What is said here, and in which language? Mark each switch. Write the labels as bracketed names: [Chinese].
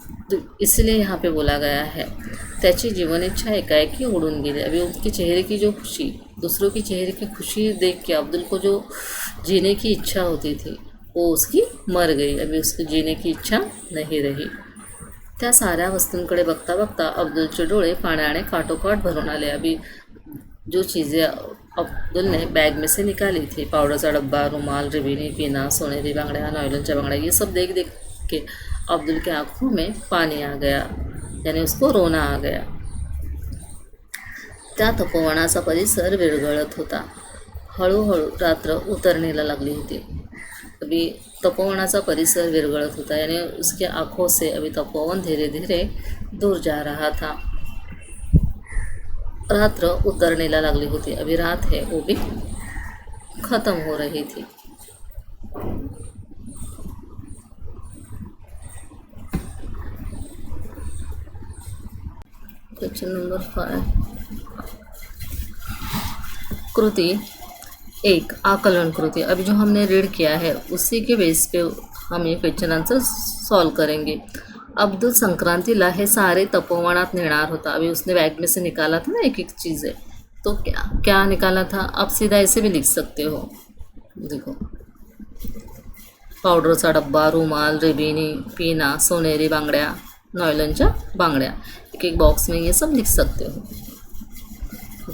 [Hindi] तो इसलिए यहाँ पे बोला गया है, [Marathi] त्याची जीवन इच्छा एकाएकी उड़ून गेली। [Hindi] अभी उनके चेहरे की जो खुशी, दूसरों की चेहरे की खुशी देख के अब्दुल को जो जीने की इच्छा होती थी वो उसकी मर गई। अभी उसकी जीने की इच्छा नहीं रही। [Marathi] त्या साऱ्या वस्तूंकडे बघता बघता अब्दुलचे डोळे पाण्याने काठोकाठ भरून आले। [Hindi] अभी जो चीज़ें अब्दुल ने बैग में से निकाली थी, पाउडर का डब्बा, रुमाल, रिबिनी, पिना, [Marathi] सोनेरी बांगड्या, नॉयलनच्या बांगड्या, [Hindi] ये सब देख देख के अब्दुल के आँखों में पानी आ गया, यानी उसको रोना आ गया। [Marathi] त्या तपोवनाचा परिसर विरघळत होता। हळूहळू रात्र उतरनेला लागली होती। [Hindi] अभी [Marathi] तपोवनाचा परिसर विरघळत होता, [Hindi] यानी उसके आँखों से अभी तपोवन धीरे धीरे दूर जा रहा था। [Marathi] रात्र उतरनेला लागली होती। [Hindi] अभी रात है वो भी ख़त्म हो रही थी। [Marathi] क्वेश्चन नंबर 5, कृति 1, आकलन कृति। [Hindi] अभी जो हमने रीड किया है उसी के बेस पे हम ये क्वेश्चन आंसर सॉल्व करेंगे। [Marathi] अब्दुल संक्रांतीला हे सारे तपोवनात नेणार होता। [Hindi] अभी उसने बैग में से निकाला था ना एक एक चीज़ें, तो क्या निकाला था, आप सीधा ऐसे भी लिख सकते हो। देखो, [Marathi] पावडरचा डब्बा, रुमाल, रिबिनी, पीना, सोनेरी बांगड्या, नॉयलनच्या बांगड्या। [Hindi] एक एक बॉक्स में ये सब लिख सकते हो।